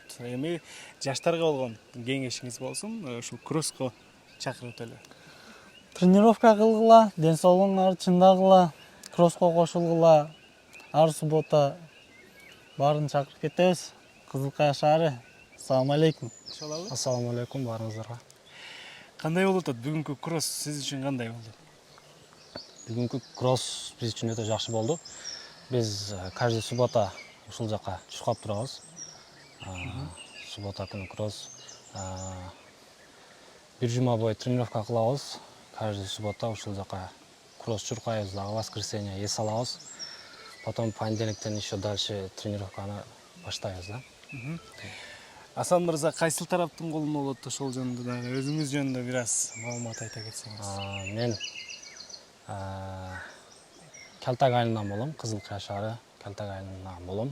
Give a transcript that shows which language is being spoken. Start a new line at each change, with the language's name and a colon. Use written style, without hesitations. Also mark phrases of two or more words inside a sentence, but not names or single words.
Kyrgyz: Эми жаштарга болгон кеңешиңиз болсун, ушул кросско чакырып өтөлү. Тренировка кылгыла, ден соолугуңарды чындагыла, кросско кошулгула. Ар суббота баарын чакырып кетебиз. Кызылкая шаары.
Arabic: السلام عليكم. السلام عليكم баарыңыздарга.
Kyrgyz: Кандай болуп атат? Бүгүнкү кросс сиз үчүн кандай болду? Бүгүнкү кросс биз үчүн өтө жакшы болду. Биз
Russian: каждый суббота
Kyrgyz: ушул жака чуркап турабыз. Суббота күнү кросс. Бир жума бою тренировка кылабыз.
Russian: Каждый суббота
Kyrgyz: ушул жака кросс чуркайбыз, дагы воскресенье эс алабыз. Потом понедельниктен
Russian: еще дальше
Kyrgyz: тренировканы баштайбыз да. Асан мырза кайсыл тараптын колунда болот ошол жөнүндө дагы өзүңүз жөнүндө бир аз маалымат айта кетсеңиз. Мен Калтак айылынан болом, Кызылкая шаары Калтак айылынан болом.